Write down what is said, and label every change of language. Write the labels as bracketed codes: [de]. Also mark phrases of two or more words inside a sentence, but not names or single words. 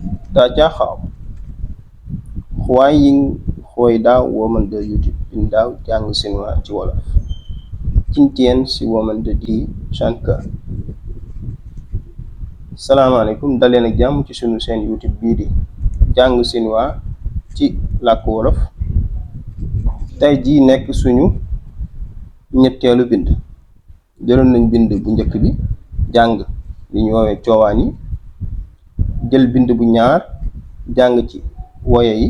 [zh] 大家好，欢迎回到我们的 YouTube 频道讲新话 [wo] ci wolof。 [zh] 今天是我们的第3 课。 [wo] salaamaaleykum daleen ak jàmm ci sunu seen YouTube bii di jàng Chinois ci làkku wolof. tey jii nekk suñu ñetteelu bind. jëloon nañ bind bu njëkk bi jàng li ñu woowee coowaan yi, jël bind bu ñaar jàng ci woye yi.